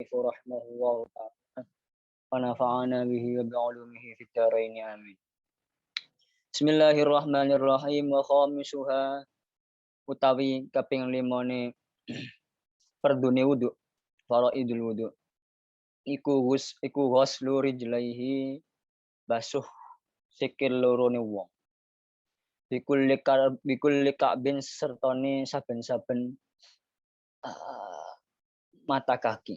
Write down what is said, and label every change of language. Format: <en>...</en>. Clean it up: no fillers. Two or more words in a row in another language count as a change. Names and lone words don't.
<ar>رحمه الله تعالى ونفعنا به وبعلومه في الدارين آمين. بسم الله الرحمن الرحيم وخامسها</ar> <jv>utawi kaping 5 fardune wudu,</jv> <ar>فرائض الوضوء.</ar> <jv>Iku</jv> <ar>غسل رجليه</ar> <jv>basuh sikil lorone wong.</jv> <ar>بكل كعب</ar> <jv>sertane saben-saben mata kaki.</jv>